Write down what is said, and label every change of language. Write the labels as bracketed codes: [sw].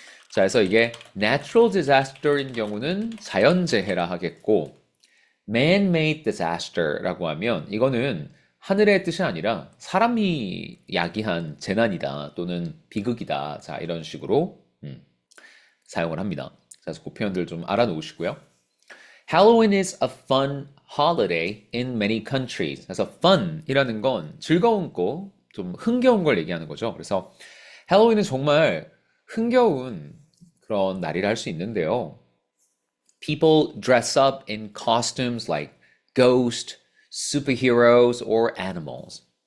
[ko] 자, 그래서 이게 natural disaster인 경우는 자연재해라 하겠고, man-made disaster라고 하면 이거는 하늘의 뜻이 아니라 사람이 야기한 재난이다, 또는 비극이다. 자, 이런 식으로 사용을 합니다. 그래서 그 표현들 좀 알아놓으시고요. [en] Halloween is a fun holiday in many countries. [ko] 그래서 fun이라는 건 즐거운 거, 좀 흥겨운 걸 얘기하는 거죠. 그래서 할로윈은 정말 흥겨운 그런 날이라 할 수 있는데요. [en] People dress up in costumes like ghosts, superheroes, or animals.